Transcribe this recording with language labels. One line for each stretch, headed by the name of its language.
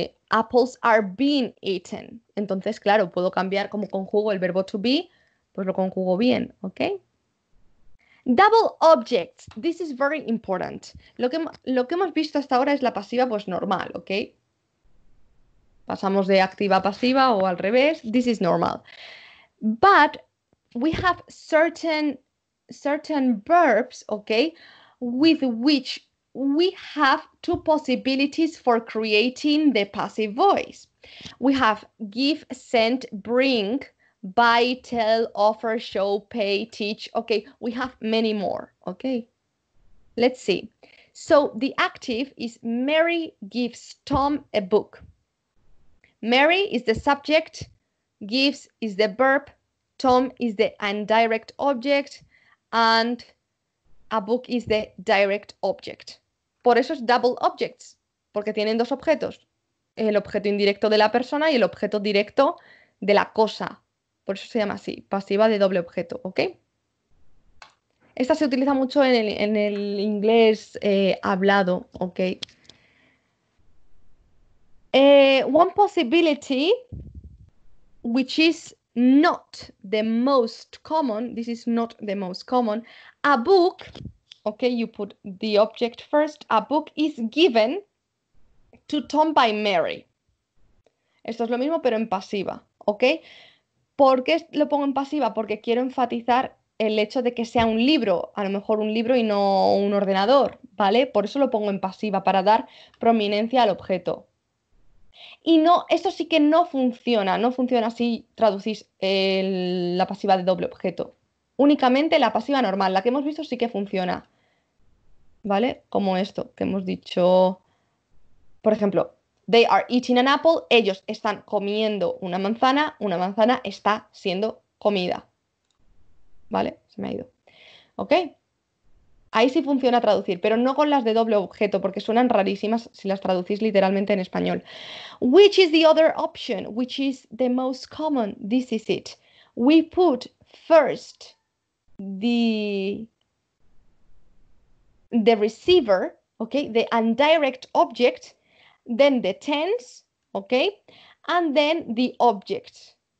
English: Apples are being eaten.
Spanish: Entonces, claro, puedo cambiar como conjugo el verbo to be, pues lo conjugo bien. ¿Ok?
English: Double objects. This is very important.
Spanish: Lo que hemos visto hasta ahora es la pasiva, pues normal. ¿Ok? Pasamos de activa a pasiva o al revés.
English: This is normal. But we have certain verbs, okay, with which we have 2 possibilities for creating the passive voice. We have give, send, bring, buy, tell, offer, show, pay, teach. Okay, we have many more, okay? Let's see. So the active is Mary gives Tom a book. Mary is the subject, gives is the verb, Tom is the indirect object, and a book is the direct object.
Spanish: Por eso es double objects, porque tienen 2 objetos. El objeto indirecto de la persona y el objeto directo de la cosa. Por eso se llama así, pasiva de doble objeto, ¿ok? Esta se utiliza mucho en el inglés hablado, ¿ok?
English: One possibility, which is not the most common, this is not the most common, a book, okay, you put the object first, a book is given to Tom by Mary.
Spanish: Esto es lo mismo pero en pasiva, ¿ok? ¿Por qué lo pongo en pasiva? Porque quiero enfatizar el hecho de que sea un libro, a lo mejor un libro y no un ordenador, ¿vale? Por eso lo pongo en pasiva, para dar prominencia al objeto. Y no, esto sí que no funciona si traducís la pasiva de doble objeto. Únicamente la pasiva normal, la que hemos visto sí que funciona, ¿vale? Como esto que hemos dicho, por ejemplo,
English: they are eating an apple,
Spanish: ellos están comiendo una manzana está siendo comida, ¿vale? Se me ha ido, ¿ok? Ahí sí funciona traducir, pero no con las de doble objeto, porque suenan rarísimas si las traducís literalmente en español.
English: Which is the other option? Which is the most common? This is it. We put first the receiver, okay, the indirect object, then the tense, okay, and then the object.